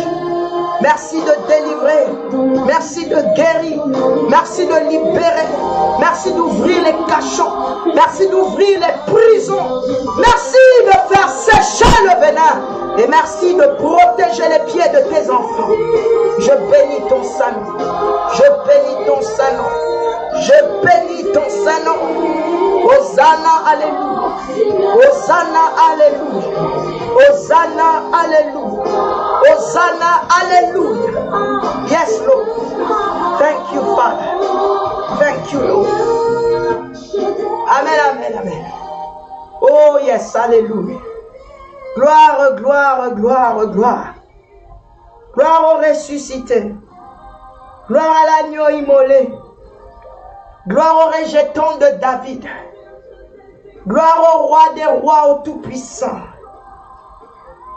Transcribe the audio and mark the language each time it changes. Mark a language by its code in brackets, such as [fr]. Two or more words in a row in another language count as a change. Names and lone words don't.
[fr] Merci de délivrer, merci de guérir, merci de libérer, merci d'ouvrir les cachots, merci d'ouvrir les prisons, merci de faire sécher le venin et merci de protéger les pieds de tes enfants. Je bénis ton Saint-Nom, je bénis ton Saint-Nom, je bénis ton Saint-Nom. Hosanna, alléluia, Hosanna, alléluia, Hosanna, alléluia, Hosanna, alléluia. [en] Yes, Lord. Thank you, Father. Thank you, Lord. Amen, amen, amen. Oh, yes, [fr] alléluia. Gloire, gloire, gloire, gloire. Gloire au ressuscité. Gloire à l'agneau immolé. Gloire au rejeton de David. Gloire au roi des rois, au tout-puissant.